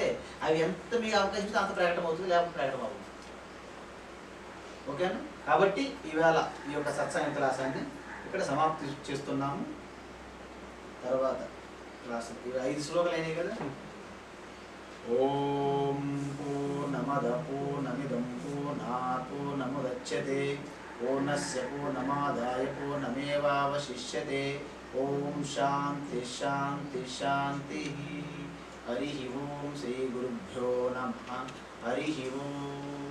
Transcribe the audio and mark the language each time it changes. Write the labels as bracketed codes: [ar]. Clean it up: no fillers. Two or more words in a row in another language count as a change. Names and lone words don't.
[te] అవి ఎంత మీకు అవకాశం ఇస్తే అంత ప్రకటన అవుతుంది, లేకపోతే ప్రకటన అవుతుంది. ఓకేనా? కాబట్టి ఈవేళ ఈ యొక్క సత్సంగ క్లాసాన్ని ఇక్కడ సమాప్తి చేస్తున్నాము. తర్వాత క్లాస్ 5 శ్లోకాలు అయినాయి కదా. [sa] ఓం పూర్ణమద పూర్ణమిదం పూర్ణాత్ పూర్ణముదచ్యతే పూర్ణస్య పూర్ణమాదాయ పూర్ణమేవావశిష్యతే. ఓం శాంతి శాంతి శాంతి. హరి ఓం శ్రీ గురుభ్యో నమః. హరి ఓం.